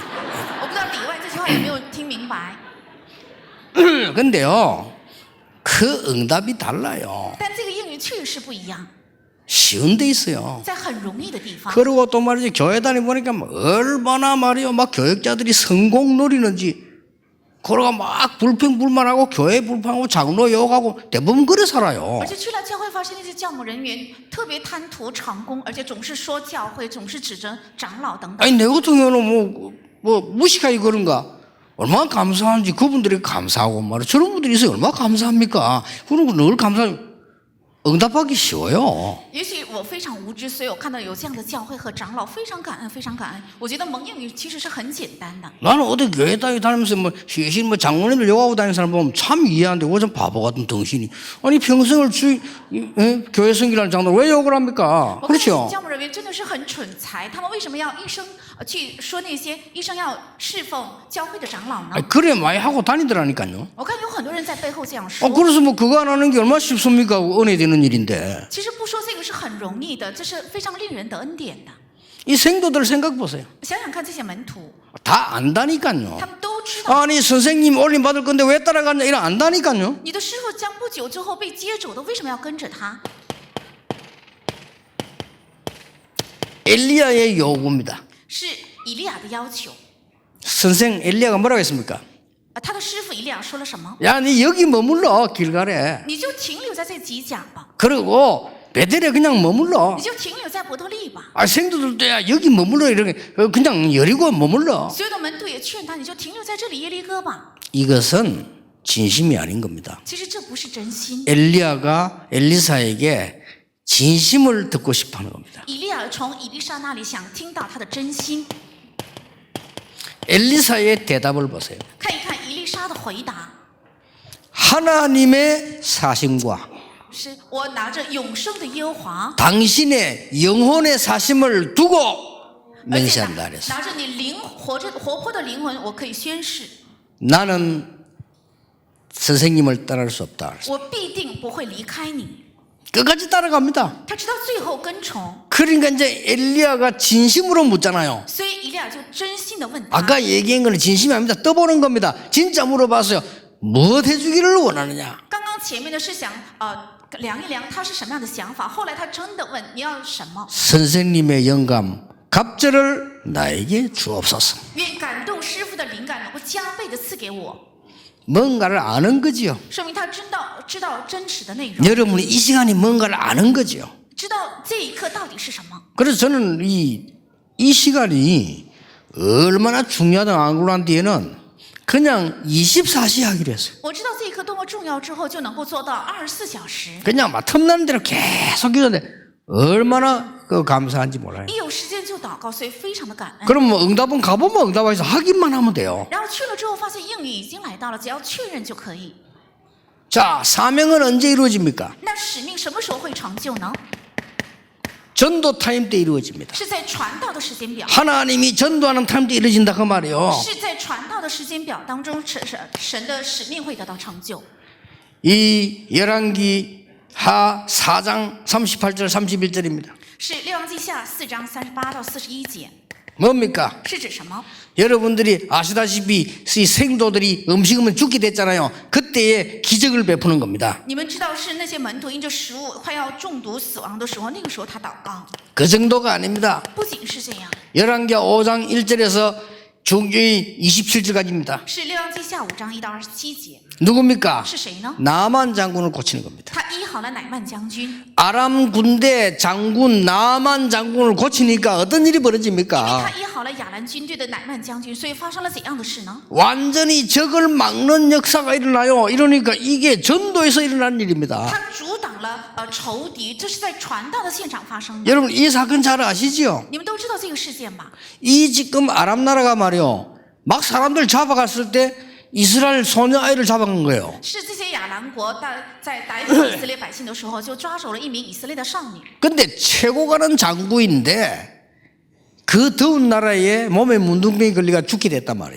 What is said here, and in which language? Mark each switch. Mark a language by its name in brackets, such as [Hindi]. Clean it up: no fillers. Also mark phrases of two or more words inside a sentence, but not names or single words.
[Chinese] 我不知道里外这句话有没有听明白， [Korean] 근데요 그 응답이 달라요. [Chinese] 但这个应允确实是不一样， [Korean] 쉬운 데 있어요. [Chinese] 在很容易的地方。 [Korean] 그리고 또 말이지 교회 다니보니까 얼마나 말이요 막 교역자들이 성공 노리는지 그러고 막 불평불만하고 교회 불평하고 장로 욕하고 대부분 그래 살아요. [Chinese] 而且去了教会，发现那些教牧人员特别贪图成功，而且总是说教会，总是指着长老等等。 [Korean] 아니 내 같은 경우는 뭐 무식하게 그런가 얼마나 감사한지 그분들이 감사하고 말이야 저런 분들이 있어요. 얼마나 감사합니까? 그런 거 늘 감사 응답하기 쉬워요. [Chinese] 也许我非常无知，所以我看到有这样的教会和长老，非常感恩，非常感恩。我觉得蒙应允其实是很简单的。 [Korean] 나는 어디 교회 다니면서 뭐 시신 뭐 장로님들 욕하고 다니는 사람 보면 참 이해하는데 어좀 바보 같은 덩신이 아니 평생을 교회 섬기라는 장로 왜 욕을 합니까? [Chinese] 我看那些 [Korean] 그렇죠? [Chinese] 教牧人员真的是很蠢材，他们为什么要一生去说那些一生要侍奉教会的长老呢？ [Korean] 아니, 그래 많이 하고 다니더라니까요. [Chinese] 我看有很多人在背后这样说。 [Korean] 그래서 뭐 그거 안 하는 게 얼마나 쉽습니까? 은혜 되는 일인데. [Chinese] 其实不说这个是很容易的，这是非常令人得恩典的。 [Korean] 이 생도들 생각 보세요. [Chinese] 想想看，这些门徒， [Korean] 다 안다니까요. [Chinese] 他们都知道， [Korean] 아니 선생님 올림 받을 건데 왜 따라갔냐 이런 안다니까요. [Chinese] 你的师傅将不久之后被接走的，为什么要跟着他？ [Korean] 엘리야의 요구입니다. [Chinese] 是以利亚的要求。 [Korean] 선생 엘리야가 뭐라고 했습니까? [Chinese] 他的师傅以利亚说了什么？ [Korean] 야, 니 여기 머물러 길가래. [Chinese] 你就停留在这吉甲吧， [Korean] 그리고 베델에 그냥 머물러. [Chinese] 你就停留在伯特利吧。 [Korean] 아, 생도들도 야 여기 머물러 이렇게 그냥 여리고 머물러. [Chinese] 所有的门徒也劝他，你就停留在这里耶利哥吧。 [Korean] 이것은 진심이 아닌 겁니다. [Chinese] 其实这不是真心。 [Korean] 엘리야가 엘리사에게 진심을 듣고 싶어하는 겁니다. [Chinese] 以利亚从以利沙那里想听到他的真心。 [Korean] 엘리사의 대답을 보세요. [Chinese] 看一看以利沙的回答， [Korean] 하나님의 사심과 [Chinese] 是我拿着永生的耶和华， [Korean] 당신의 영혼의 사심을 두고 [Chinese] 而且 [Korean] 맹세한다 그랬어요. [Chinese] 拿着你活泼的灵魂，我可以宣誓， [Korean] 나는 선생님을 떠날 수 없다 그랬어요. [Chinese] 我必定不会离开你。 [Korean] 끝까지 따라갑니다. [Chinese] 他直到最后跟从， [Korean] 그러니까 이제 엘리야가 진심으로 묻잖아요. [Chinese] 所以以利亚就真心的问他。 [Korean] 아까 얘기한 거는 진심이 아닙니다. 떠보는 겁니다. 진짜 물어봤어요. 무엇 해주기를 원하느냐? [Chinese] 刚刚前面的是想量一量他是什么样的想法，后来他真的问你要什么？ [Korean] 선생님의 영감, 갑절을 나에게 주옵소서. [Chinese] 愿感动师傅的灵感能够加倍的赐给我， [Korean] 뭔가를 아는 거지요. [Chinese] 说明他知道真实的内容， [Korean] 여러분이 이 시간이 뭔가를 아는 거지요. [Chinese] 知道这一刻到底是什么。 [Korean] 그래서 저는 이 시간이 얼마나 중요하다는 안구란 뒤에는 그냥 24시 하기로 했어요. [Chinese] 我知道这一刻多么重要之后，就能够做到24小时。 [Korean] 그냥 막 틈나는 대로 계속 기도하는데 얼마나 감사한지 몰라요. [Chinese] 一有时间就祷告，所以非常的感恩。 [Korean] 그럼 뭐 응답은 가보면 응답해서 하기만 하면 돼요. [Chinese] 然后去了之后，发现应允已经来到了，只要确认就可以。 [Korean] 자, 사명은 언제 이루어집니까? [Chinese] 那使命什么时候会成就呢？ [Korean] 전도 타임 때 이루어집니다. [Chinese] 是在传道的时间表， [Korean] 하나님이 전도하는 타임 때 이루어진다 그 말이에요. [Chinese] 是在传道的时间表当中，神的使命会得到成就。 [Korean] 이 열왕기 하 4장 38절 31절입니다. [Chinese] 是列王记下4章38到41节， [Korean] 뭡니까? [Chinese] 是指什么？ [Korean] 여러분들이 아시다시피 이 생도들이 음식은 죽게 됐잖아요. 그때에 기적을 베푸는 겁니다. [Chinese] 你们知道是那些门徒因着食物快要中毒死亡的时候，那个时候他祷告。 [Korean] 그 정도가 아닙니다. [Chinese] 不仅是这样， [Korean] 열왕기 5장 1절에서 중주의 27절까지입니다. [Chinese] 是列王记下5章1到27节， [Korean] 누굽니까? [Chinese] 是谁呢？ [Korean] 나만 장군을 고치는 겁니다. [Chinese] 他医好了乃曼将军， [Korean] 아람 군대 장군 나만 장군을 고치니까 어떤 일이 [Chinese] 他 [Korean] 벌어집니까? [Chinese] 医好了亚兰军队的乃曼将军，所以发生了怎样的事呢？ [Korean] 완전히 적을 막는 역사가 일어나요. 이러니까 이게 전도에서 일어난 일입니다. [Chinese] 他阻挡了仇敌，这是在传道的现场发生的。 [Korean] 여러분 이 사건 잘 아시죠? [Chinese] 你们都知道这个事件吧？ [Korean] 이 지금 아람 나라가 말이요. 막 사람들 잡아갔을 때 이스라엘 소녀 아이를 잡아간 거예요. [Chinese] 是这些亚兰国在逮捕以色列百姓的时候，就抓走了一名以色列的少女。 [Korean] 근데 최고 가는 장구인데 그 더운 나라에 몸에 문둥병이 걸리가 죽게 됐단 말이에요.